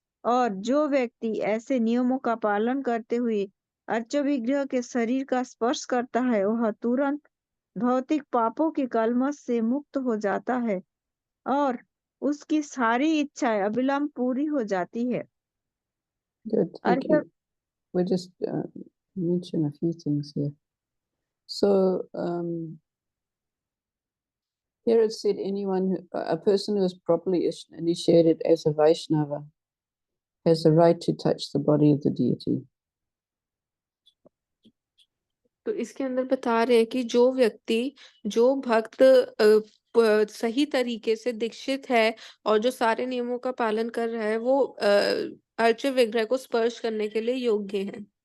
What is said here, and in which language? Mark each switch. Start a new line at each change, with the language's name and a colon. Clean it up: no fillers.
Hindi: और जो व्यक्ति ऐसे नियमों का पालन करते हुए अर्चा विग्रह के शरीर का स्पर्श करता है, वह तुरंत भौतिक पापों के कलमश से मुक्त हो जाता है और उसकी सारी इच्छाएं अविलंब पूरी हो जाती है।
English: Good, thank you. We'll just mention a few things here. So here it said a person who is properly initiated as a Vaishnava has the right to touch the body of the deity.
Hindi: तो इसके अंदर बता रहे हैं कि जो भक्त सही तरीके से दीक्षित है और जो सारे नियमों का पालन कर रहा है, वो अर्च विग्रह को स्पर्श करने के लिए योग्य है।